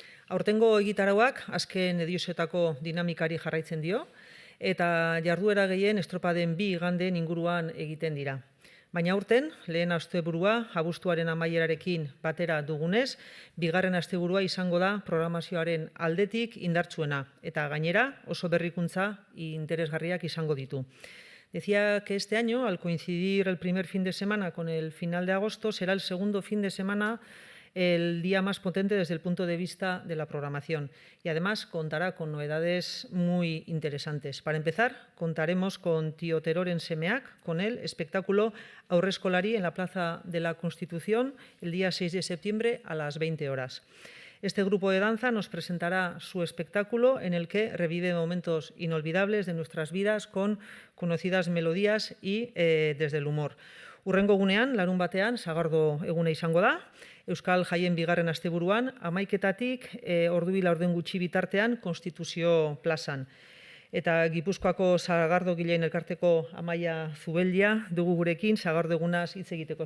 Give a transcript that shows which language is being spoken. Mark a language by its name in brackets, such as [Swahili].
[Basque] Aurtengo egitarauak azken edizioetako dinamikari jarraitzen dio, eta jarduera gehien estropaden 2 igandeen inguruan egiten dira. Baina aurten, lehen asteburua abuztuaren amaierarekin batera dugunez, bigarren asteburua izango da programazioaren aldetik indartsuena, eta gainera oso berrikuntza interesgarriak izango ditu. [Spanish] Decía que este año, al coincidir el primer fin de semana con el final de agosto, será el segundo fin de semana el día más potente desde el punto de vista de la programación y además contará con novedades muy interesantes. Para empezar, contaremos con Tío Teror en Semeak, con el espectáculo Aurreskolari en la Plaza de la Constitución el día 6 de septiembre a las 20 horas. Este grupo de danza nos presentará su espectáculo en el que revive momentos inolvidables de nuestras vidas con conocidas melodías y desde el humor. [Basque] Hurrengo gunean, larun batean, sagardo eguna izango da. Euskal Jaien bigarren asteburuan, 11:00 ordu laurden gutxi bitartean, Konstituzio plazan. Eta Gipuzkoako sagardogileen elkarteko Amaia Zubeldia dugu gurekin, sagardo egunaz hitz egiteko.